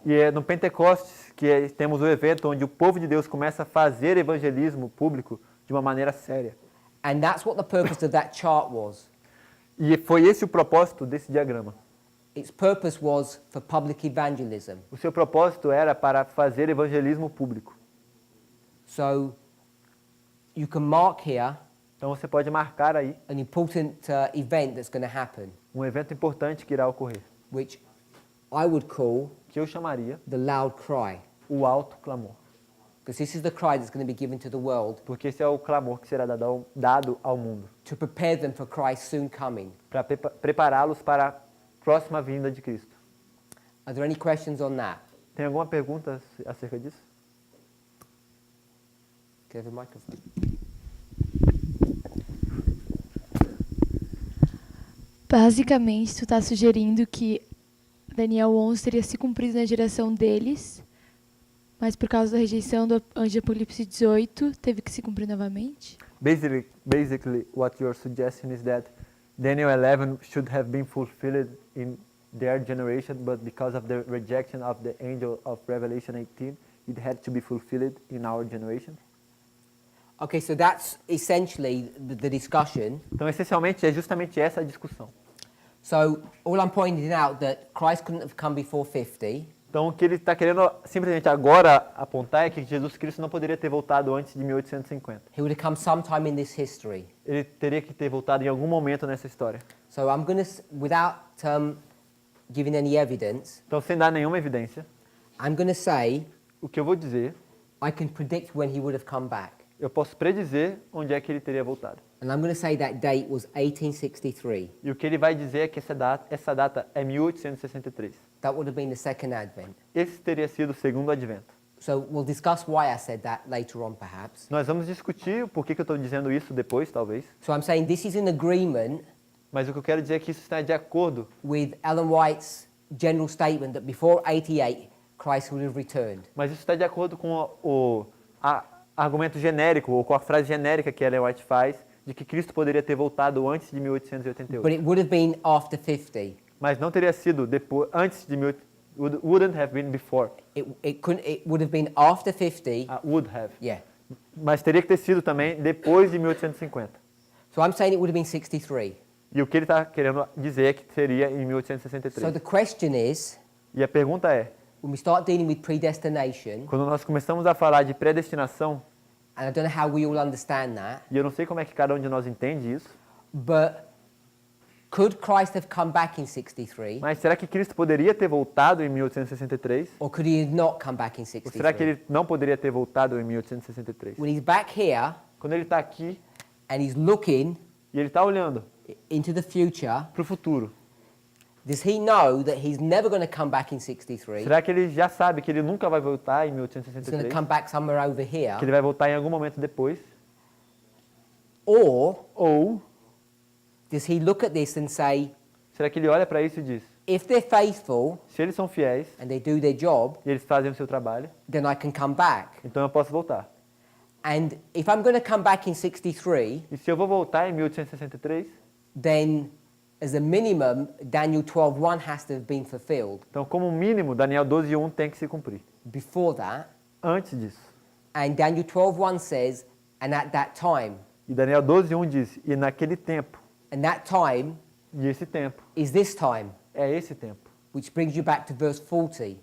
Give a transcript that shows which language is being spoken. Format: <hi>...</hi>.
<pt>E é no Pentecostes que temos o evento onde o povo de Deus começa a fazer evangelismo público de uma maneira séria.</pt> <en>And that's what the purpose of that chart was.</en> <pt>E foi esse o propósito desse diagrama.</pt> <en>Its purpose was for public evangelism.</en> <pt>O seu propósito era para fazer evangelismo público.</pt> <en>So you can mark here</en> <pt>Então você pode marcar aí</pt> <en>an important event that's going to happen,</en> <pt>um evento importante que irá ocorrer,</pt> <en>which I would call</en> <pt>que eu chamaria</pt> <en>the loud cry.</en> <pt>o alto clamor.</pt> <en>Because this is the cry that's going to be given to the world</en> <pt>Porque esse é o clamor que será dado ao mundo,</pt> <en>to prepare them for Christ's soon coming.</en> <pt>para prepará-los para a próxima vinda de Cristo.</pt> <en>Are there any questions on that?</en> <pt>Tem alguma pergunta acerca disso?</pt> <en>Can I have a microphone?</en> <pt>Basicamente, tu está sugerindo que Daniel 11 teria se cumprido na geração deles, mas por causa da rejeição do anjo de Apocalipse 18, teve que se cumprir novamente?</pt> <en>Basically, what you're suggesting is that Daniel 11 should have been fulfilled in their generation, but because of the rejection of the angel of Revelation 18, it had to be fulfilled in our generation. Okay, so that's essentially the discussion.</en> <pt>Então, essencialmente, é justamente essa a discussão.</pt> <en>So all I'm pointing out that Christ couldn't have come before 50.</en> <pt>Então, o que ele está querendo simplesmente agora apontar é que Jesus Cristo não poderia ter voltado antes de 1850.</pt> <en>He would have come sometime in this history.</en> <pt>Ele teria que ter voltado em algum momento nessa história.</pt> <en>So I'm going to, without giving any evidence,</en> <pt>Então, sem dar nenhuma evidência,</pt> <en>I'm going to say</en> <pt>o que eu vou dizer,</pt> <en>I can predict when he would have come back.</en> <pt>eu posso predizer onde é que ele teria voltado.</pt> <en>And I'm going to say that date was 1863.</en> <pt>E o que ele vai dizer é que essa data é 1863.</pt> <en>That would have been the second advent.</en> <pt>Esse teria sido o segundo advento.</pt> <en>So we'll discuss why I said that later on, perhaps.</en> <pt>Nós vamos discutir o porquê que eu estou dizendo isso depois, talvez.</pt> <en>So I'm saying this is in agreement</en> <pt>Mas o que eu quero dizer é que isso está de acordo</pt> <en>with Ellen White's general statement that before 88, Christ would have returned.</en> <pt>Mas isso está de acordo com o argumento genérico, ou com a frase genérica que Ellen White faz, de que Cristo poderia ter voltado antes de 1888.</pt> <en>But it would have been after 50.</en> <pt>Mas não teria sido depois, antes de</pt> <en>wouldn't have been before. It would have been after 50. Would have. Yeah.</en> <pt>Mas teria que ter sido também depois de 1850.</pt> <en>So I'm saying it would have been 63.</en> <pt>E o que ele está querendo dizer é que seria em</pt> <en>So</en> <pt>1863.</pt> <en>the question is,</en> <pt>E a pergunta é,</pt> <en>when we start dealing with predestination,</en> <pt>quando nós começamos a falar de predestinação,</pt> <en>and I don't know how we all understand that,</en> <pt>e eu não sei como é que cada um de nós entende isso,</pt> <en>but could Christ have come back in 63?</en> <pt>mas será que Cristo poderia ter voltado em 1863?</pt> <en>Or could he not come back in</en> <pt>Ou será que</pt> <en>63?</en> <pt>ele não poderia ter voltado em 1863?</pt> <en>When he's back here</en> <pt>Quando ele está aqui</pt> <en>and he's looking</en> <pt>e ele está olhando</pt> <en>into the future,</en> <pt>para o futuro,</pt> <en>does he know that he's never going to come back in 63?</en> <pt>será que ele já sabe que ele nunca vai voltar em</pt> <en>He's going to</en> <pt>1863?</pt> <en>come back somewhere over here?</en> <pt>Que ele vai voltar em algum momento depois?</pt> <en>Or</en> <pt>Ou</pt> <en>does he look at this and say,</en> <pt>será que ele olha para isso e diz,</pt> <en>if they're faithful</en> <pt>se eles são fiéis</pt> <en>and they do their job,</en> <pt>e eles fazem o seu trabalho,</pt> <en>then I can come back?</en> <pt>então eu posso voltar.</pt> <en>And if I'm going to come back in 63,</en> <pt>E se eu vou voltar em 1863,</pt> <en>then as a minimum, Daniel 12:1 has to have been fulfilled</en> <pt>então como mínimo Daniel 12:1 tem que se cumprir.</pt> <en>before that.</en> <pt>Antes disso.</pt> <en>And Daniel 12:1 says, and at that time.</en> <pt>E Daniel 12:1 diz, e naquele tempo,</pt> <en>And that time</en> <pt>e esse tempo,</pt> <en>is this time,</en> <pt>é esse tempo,</pt> <en>which brings you back to verse 40,</en>